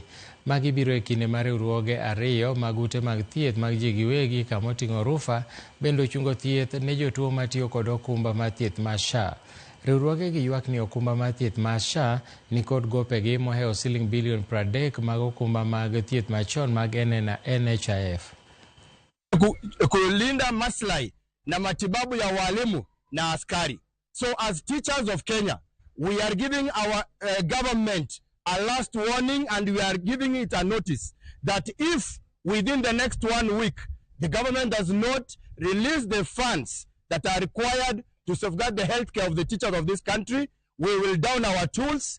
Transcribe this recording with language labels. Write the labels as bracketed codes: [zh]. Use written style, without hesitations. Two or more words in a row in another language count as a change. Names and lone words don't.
[luo] Magi biro e kinde mar riwruoge ariyo mag ute mag thieth mag ji giwegi kamoting'o Rufa bende ochungo thieth ne jotuo matiyo kod okumba mar thieth mar SHA. Riwruoge gi ywak ni okumba mar thieth mar SHA ni kod gopegi mohewo siling bilion 30 mag okumba mag thieth machon mag NHIF. [sw] Kulinda maslahi na matibabu ya walimu na askari. [en] So as teachers of Kenya, we are giving our government a last warning, and we are giving it a notice that if within the next 1 week the government does not release the funds that are required to safeguard the health care of the teachers of this country, we will down our tools.